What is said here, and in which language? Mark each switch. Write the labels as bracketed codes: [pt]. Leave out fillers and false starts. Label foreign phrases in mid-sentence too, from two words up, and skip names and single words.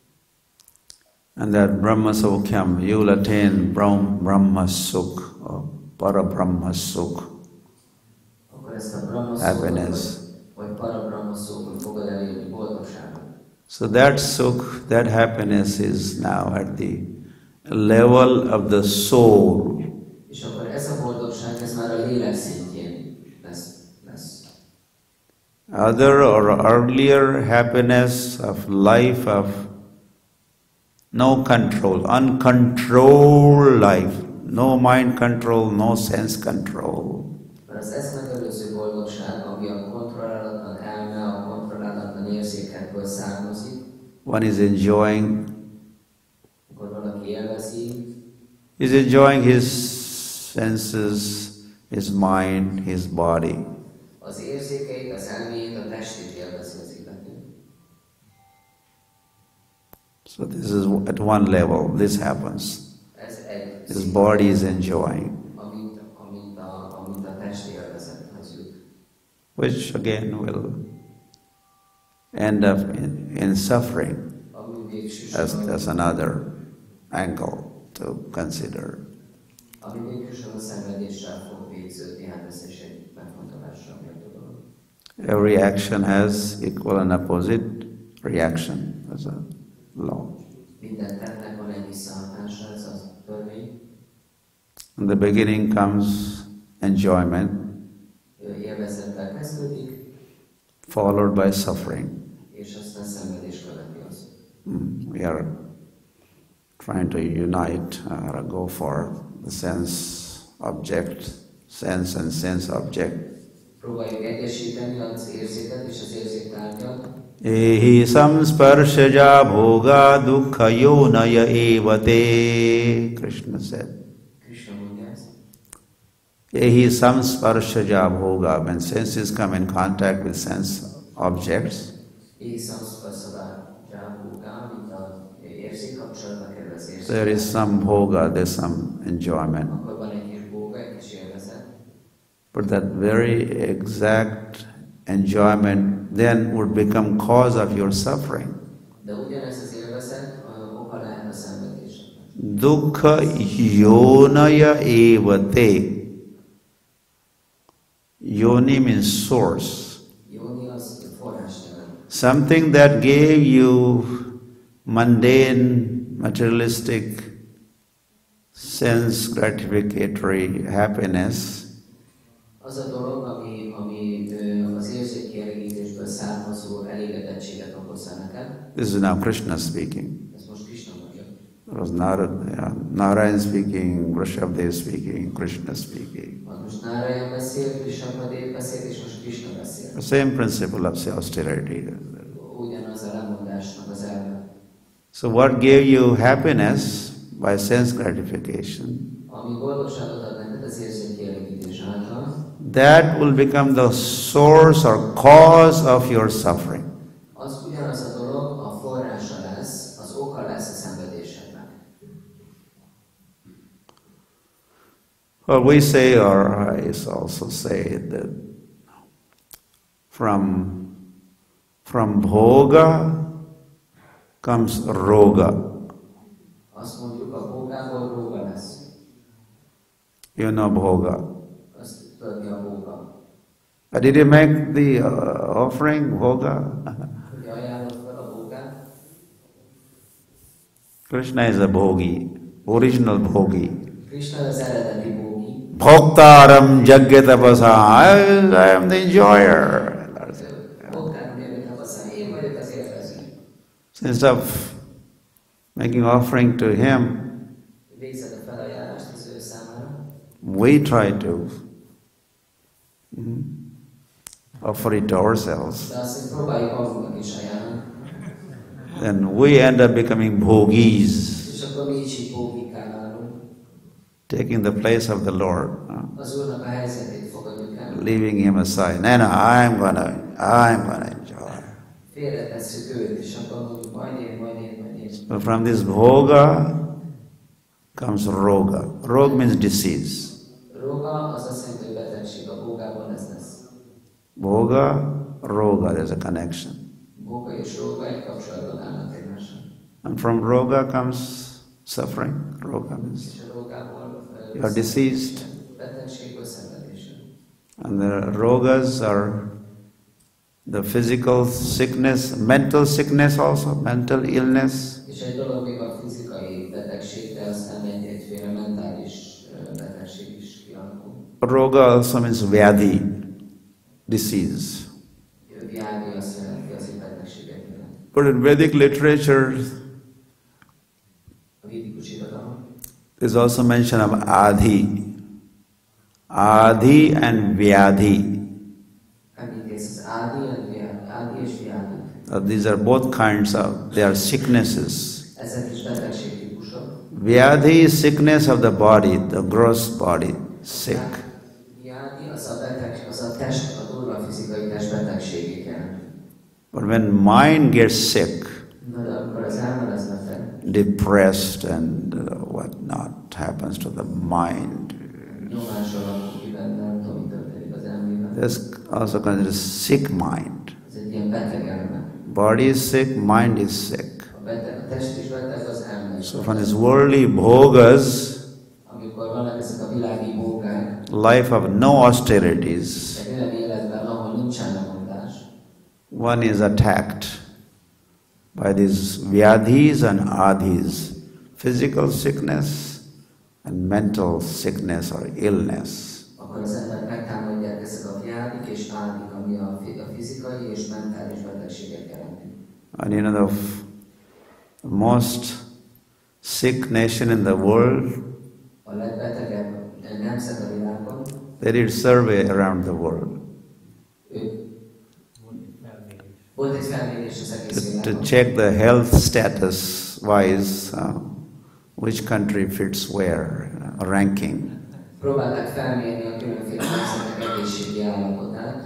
[en] and that Brahma Saukyam, you will attain Brahma Sukh, or Parabrahma Sukh, [hu] akkor ezt a Brahma [en] happiness. [hu] vagy Parabrahma szókot fogod elérni, boldogságot. [en] So that Sukh, that happiness is now at the level of the soul. [hu] És akkor ez a boldogság, ez már a lélek szintjén lesz. [en] Other or earlier happiness of life of no control, uncontrolled life, no mind control, no sense control. [hu] Az ezt megelőző boldogság, ami a kontrollálatlan elme, a kontrollálatlan érzékekből származik. [en] One is enjoying. [hu] Akkor valaki élvezi. [en] He's enjoying his senses, his mind, his body. [hu] Az érzékeit, az elméjét, a testét élvezi az illető. [en] So this is at one level, this happens. His body is enjoying. [hu] Amint a test élvezethez jut. [en] Which again will end up in suffering. That's another angle to consider. [hu] Ami végsősorban a szenvedéssel fog végződni, hát ez is egy megfontolásra méltó dolog. [en] Every action has equal and opposite reaction. That's a law. [hu] Minden tettnek van egy visszahatása, ez a törvény. [en] In the beginning comes enjoyment, [hu] Élvezettel kezdődik, [en] followed by suffering. [hu] És aztán szenvedés követi az. [en] We are trying to unite or go for the sense object, sense and sense object. [hu] Próbáljuk egyesíteni az érzéket és az érzéktárgyat. [sa] एहि संस्पर्शजा भोगा दुःख योनय एवते, [en] Krishna said. [hu] Krishna mondja ezt. [sa] एहि संस्पर्शजा भोगा, [en] when senses come in contact with sense objects, [sa] एहि संस्पर्शजा भोगा, [hu] mint az érzékkapcsolatba kerül az érzék. [en] there is some bhoga, there's some enjoyment. [hu] Akkor van egy kis bhoga, egy kis élvezet. [en] But that very exact enjoyment then would become cause of your suffering. [hu] De ugyanez az élvezet oka lehet a szenvedésednek. [sa] दुःख योनय एवते. [en] Yoni means source. [hu] Yoni az forrás jelent. [en] Something that gave you mundane, materialistic, sense gratificatory happiness. [hu] Az a dolog, ami az érzékkielégítésből származó elégedettséget okozza neked. [en] This is now Krishna speaking. [hu] Ez most Krishna mondja. [en] It was Narayan speaking, Vrishabdev speaking, Krishna speaking. [hu] Most Narayan beszél, Vrishabdev beszél, és most Krishna beszél. [en] The same principle of austerity. [hu] Ugyanaz a lemondásnak az elve. [en] So what gave you happiness by sense gratification, [hu] Ami boldogságot ad neked az érzékkielégítés által, [en] that will become the source or cause of your suffering. [hu] az ugyanaz a dolog, a forrása lesz, az oka lesz a szenvedésednek. [en] Well, we say, or I also say, that from bhoga comes roga. [hu] Azt mondjuk, a bógából róga lesz. [en] You know bhoga. [hu] Azt tudod, mi a bóga. [en] Did you make the offering, bhoga? [hu] Hogy ajánlod fel a bógát? [en] Krishna is a bhogi, original bhogi. [hu] Krishna az eredeti bógi. [sa] भोक्तारं यज्ञतपसा, [en] I am the enjoyer. [sa] भोक्तारं यज्ञतपसा, [hu] én vagyok az élvező. [en] Instead of making offering to him, [hu] Végzed a felajánlást az ő számára. [en] we try to offer it to ourselves. [hu] De azt, hogy próbáljuk magunknak is ajánlani. [en] Then we end up becoming bhogis, [hu] És akkor mi is így bógikká válunk. [en] taking the place of the Lord, [hu] Az Úrnak a helyzetét fogadjuk el. [en] leaving him aside. No, I'm gonna enjoy. [hu] Félretesszük őt, és akkor mondjuk majd én. [en] So from this bhoga comes roga. Roga means disease. [hu] Róga az azt jelenti, hogy betegség, a bógában ez lesz. [en] Bhoga, roga, there's a connection. [hu] Bóga és róga egy kapcsolatban állnak egymással. [en] And from roga comes suffering. Roga means [hu] És a rógából [en] you are diseased. [hu] betegség betegségből szenvedésre. [en] And the rogas are the physical sickness, mental sickness also, mental illness. [hu] És egy dolog még a fizikai betegség, de aztán egyféle mentális betegség is kialakul. [en] Roga also means vyadhi, disease. [hu] Vyádi azt jelenti, az betegséget jelent. [en] But in Vedic literature, [hu] A védikus irodalom [en] there's also mention of adhi. Adhi and vyadhi. [hu] említés az ádi és vyádi. [en] These are both kinds of, they are sicknesses. [hu] Ezek is betegségtípusok. [en] Vyadhi is sickness of the body, the gross body, sick. [hu] Vyádi az a beteg, az a test, a durva fizikai test betegségét jelent. [en] But when mind gets sick, [hu] Na de amikor az elme lesz beteg, [en] depressed and what not happens to the mind, [hu] nyomás alakul ki benne, nem tudom, mi történik az elmében. [en] that's also considered sick mind. [hu] Ez egy ilyen beteg elme. [en] Body is sick, mind is sick. [hu] A test is beteg, az elme is. [en] So from these worldly bhogas, [hu] Amikor vannak ezek a világi bógák, [en] life of no austerities, [hu] egy olyan életben, ahol nincsen lemondás, [en] one is attacked by these vyadhis and adhis, physical sickness and mental sickness or illness. [hu] akkor az embert megtámadják ezek a vyádik és ádik, ami a fizikai és mentális betegséget jelenti. [en] And you know, the most sick nation in the world, [hu] A legbetegebb nemzet a világon, [en] they did survey around the world [hu] volt egy felmérés az egész [en] to [hu] világon, [en] check the health status wise, which country fits where, ranking. [hu] próbálták felmérni a különféle nemzetek egészségi állapotát,